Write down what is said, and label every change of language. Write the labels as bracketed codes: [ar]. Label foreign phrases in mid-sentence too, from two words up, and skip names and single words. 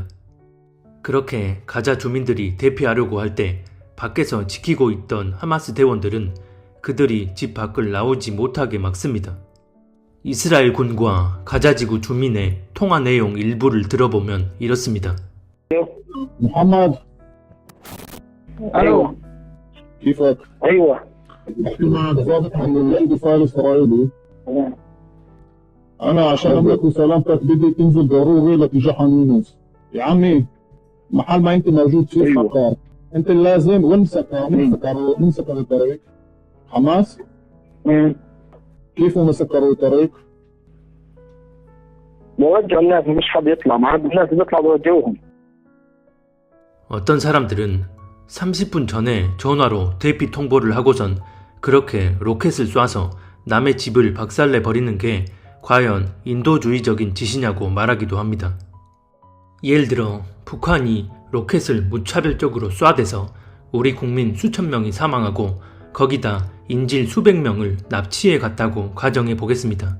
[ko] 그렇게 가자 주민들이 대피하려고 할 때 밖에서 지키고 있던 하마스 대원들은 그들이 집 밖을 나오지 못하게 막습니다. 이스라엘 군과 가자지구 주민의 통화 내용 일부를 들어보면 이렇습니다. [ar] محمد ايوه كيفك؟ ايوه بحكي معك ضابط عن الاندفاع الاسرائيلي. تمام. انا عشان امنك وسلامتك بدي تنزل ضروري لاتجاه خان يونس. يا عمي محل ما انت موجود فيه أيوة. خطر. انت لازم وين سكروا الطريق؟ حماس؟ مم. كيف هم سكروا الطريق؟ بوجه الناس مش حد يطلع مع الناس بيطلع بوجههم. [ko] 어떤 사람들은 30분 전에 전화로 대피 통보를 하고선 그렇게 로켓을 쏴서 남의 집을 박살내 버리는 게 과연 인도주의적인 짓이냐고 말하기도 합니다. 예를 들어 북한이 로켓을 무차별적으로 쏴대서 우리 국민 수천 명이 사망하고 거기다 인질 수백 명을 납치해 갔다고 가정해 보겠습니다.